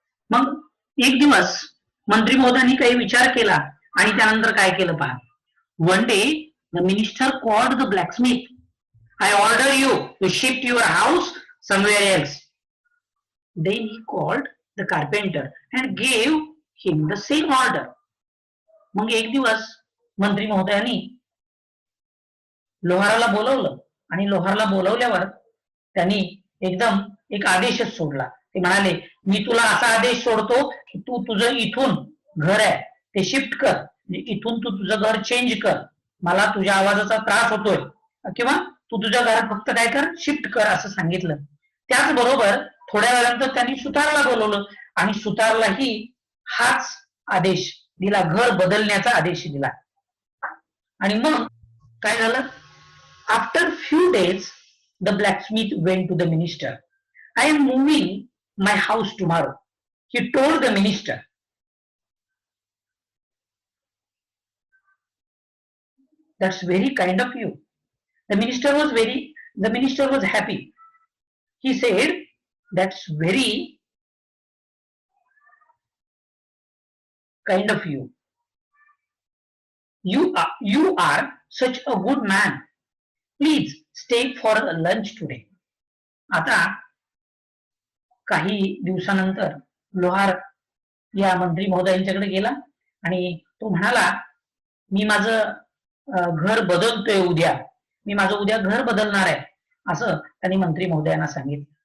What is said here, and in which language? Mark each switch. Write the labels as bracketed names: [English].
[Marathi] मग एक दिवस मंत्री महोदयांनी काही विचार केला आणि त्यानंतर काय केलं पहा. [English] One day the minister called the blacksmith. I order you to shift your house somewhere else. Then he called the carpenter and gave him the same order. [Marathi] मग एक दिवस मंत्री महोदयांनी लोहाराला बोलवलं आणि लोहाराला बोलवल्यावर त्यांनी एकदम एक आदेशच सोडला. ते म्हणाले, मी तुला असा आदेश सोडतो की तू तुझं इथून घर आहे ते शिफ्ट कर, इथून तू तुझं घर चेंज कर, मला तुझ्या आवाजाचा त्रास होतोय, किंवा तू तुझ्या घरात फक्त काय कर, शिफ्ट कर असं सांगितलं. त्याचबरोबर थोड्या वेळानंतर त्यांनी सुतारला बोलवलं आणि सुतारलाही हाच आदेश दिला, घर बदलण्याचा आदेश दिला. आणि मग काय झालं, [English] After few days the blacksmith went to the minister. I am moving my house tomorrow, he told the minister. That's very kind of you. The minister was happy. He said, that's very kind of you. You are such a good man. Please stay for lunch today. [Marathi] आता काही दिवसानंतर लोहार या मंत्री महोदयांच्याकडे गेला आणि तो म्हणाला, मी माझं घर बदलतोय उद्या, मी माझं उद्या घर बदलणार आहे असं त्यांनी मंत्री महोदयांना सांगितलं.